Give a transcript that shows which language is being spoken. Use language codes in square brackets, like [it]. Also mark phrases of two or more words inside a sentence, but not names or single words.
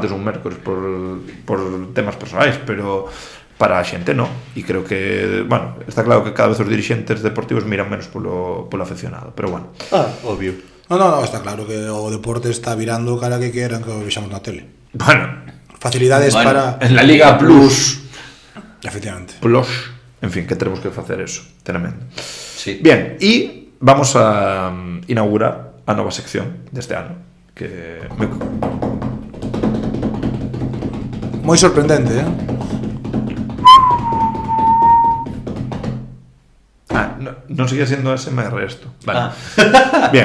[gl] un martes ou un mércoles por temas personais, pero para a xente non. E creo que, bueno, está claro que cada vez os dirixentes deportivos miran menos polo afeccionado, pero bueno. Obvio. No, está claro que o deporte está virando cara que queran que o vexamos na tele. Bueno, Facilidades Bueno, para... [es] en la Liga Plus, Efectivamente. en fin, que tenemos que facer eso, tremendo. Sí. Bien, y vamos a inaugurar [gl] a nova sección deste ano, que Moi sorprendente, non seguía sendo SMR esto. [es] Vale. Bien.